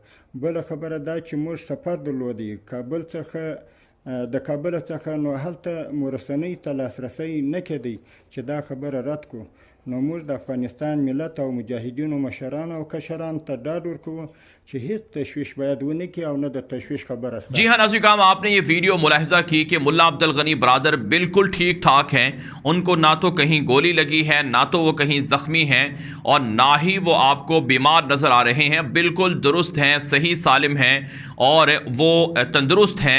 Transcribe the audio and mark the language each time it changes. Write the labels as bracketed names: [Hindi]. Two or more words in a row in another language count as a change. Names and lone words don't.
[Pashto] بله خبره دا چې موږ سفر درلودی کابل څخه د کابل څخه، نو هلته مو رسنۍ ته لاسرسی نه کېدی چې دا خبره رد کړو. نو موږ د افغانستان ملت او مجاهدینو مشران او کشران ته ډاډ ورکوو چې هیڅ تشویش باید ونه کړي او نه د تشویش خبره سته. [Urdu] جی ہاں ناظرین کرام، آپ نے یہ ویڈیو ملاحظہ کی کہ ملا عبدالغنی برادر بالکل ٹھیک ٹھاک ہیں. ان کو نہ تو کہیں گولی لگی ہے، نہ تو وہ کہیں زخمی ہیں، اور نہ ہی وہ آپ کو بیمار نظر آ رہے ہیں. بالکل درست ہیں، صحیح سالم ہیں اور وہ تندرست ہیں.